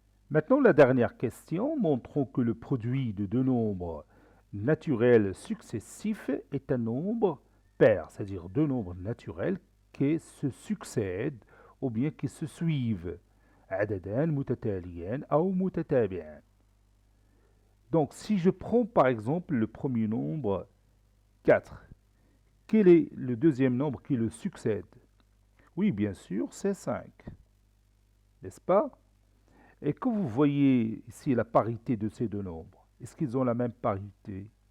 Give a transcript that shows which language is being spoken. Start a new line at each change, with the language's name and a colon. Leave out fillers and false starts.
French: Maintenant, la dernière question, montrons que le produit de deux nombres naturels successifs est un nombre pair, c'est-à-dire deux nombres naturels qui se succèdent ou bien qui se suivent.
Arabic: عددان متتاليان أو متتابعان.
French: Donc, si je prends par exemple le premier nombre 4, quel est le deuxième nombre qui le succède? Oui, bien sûr, c'est 5. N'est-ce pas? Et quand vous voyez ici la parité de ces deux nombres, est-ce qu'ils ont la même parité?